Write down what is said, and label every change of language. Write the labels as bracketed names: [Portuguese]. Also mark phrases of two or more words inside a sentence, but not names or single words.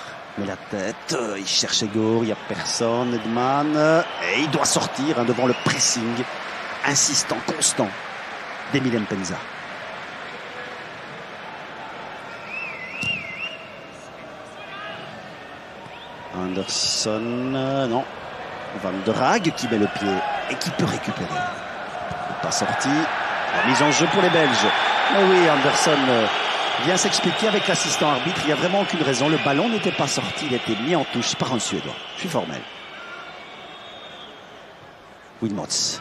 [French] Met la tête. Il cherche Egor. Il n'y a personne. Edman. Et il doit sortir devant le pressing insistant, constant d'Emile Mpenza. Anderson, non. Van der Haag qui met le pied et qui peut récupérer. Pas sorti. La mise en jeu pour les Belges. Mais oui, Anderson vient s'expliquer avec l'assistant arbitre. Il n'y a vraiment aucune raison. Le ballon n'était pas sorti. Il était mis en touche par un Suédois. Je suis formel. Wilmots.